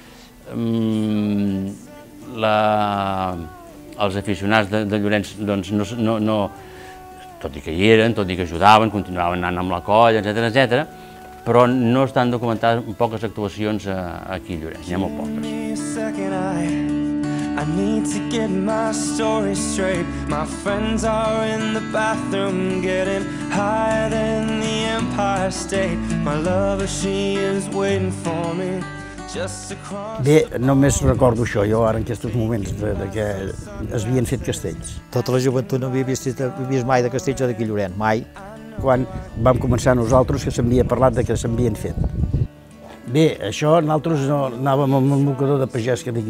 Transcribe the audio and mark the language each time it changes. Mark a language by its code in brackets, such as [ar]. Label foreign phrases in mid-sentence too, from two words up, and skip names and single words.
[ca] Els aficionats de Llorenç, tot i que hi eren, tot i que ajudaven, continuaven anant amb la colla, etc., però no estan documentades poques actuacions aquí a Llorenç, n'hi ha molt poques. [en] I need to get my story straight. My friends are in the bathroom getting higher than the Empire State. My lover, she is waiting for me just across. [ca] Bé, només recordo això, jo ara en aquests moments, que es havien fet castells. Tota la joventut no havia vist mai de castells d'aquí a Llorenç, mai. Quan vam començar nosaltres, que s'havia parlat de que s'havien fet. Bé, això nosaltres anàvem amb un mocador de pagès que d'aquí.